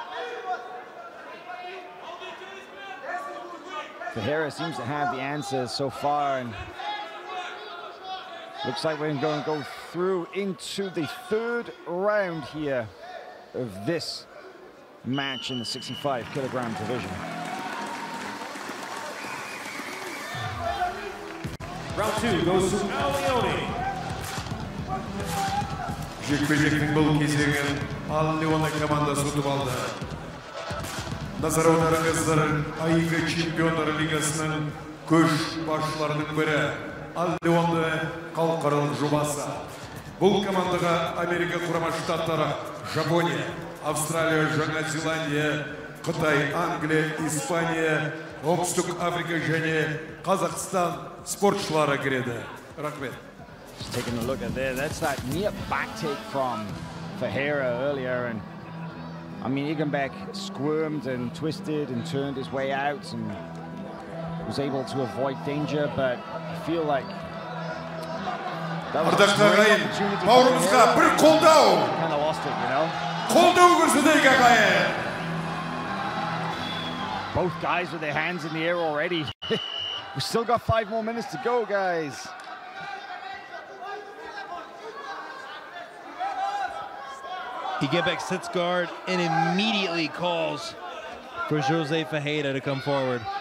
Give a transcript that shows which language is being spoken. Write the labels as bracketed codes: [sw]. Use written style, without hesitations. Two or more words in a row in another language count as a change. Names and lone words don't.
[en] Ferreira seems to have the answers so far, and looks like we're going to go through into the third round here of this match in the 65-kilogram division. Round 2 goes to Leone. [kk] Жекпе-жектің бұл кезеңін Leone командасы ұтып алды. Назарларыңыздар AIGA чемпиондар лигасының көш басшыларының бірі Leone халықаралық жобасы. Бұл командаға Америка құрама штаттары, Жапония, Австралия, Жаңа Зеландия, Қытай, Англия, Испания, Оңтүстік Африка және Қазақстан спортшылары кіреді. Рахмет. [en] Just taking a look at there, that's that near back take from Ferreira earlier, and I mean Igenbeck squirmed and twisted and turned his way out and was able to avoid danger, but I feel like [kk] Ардақты ағайын, бауырымызға бір қолдау. [en] Kind of lost it, you know. [kk] Қолдау көрсетейік ағайын. [en] Both guys with their hands in the air already. We've still got 5 more minutes to go, guys. Igebek sits guard and immediately calls for Jose Fajeda to come forward.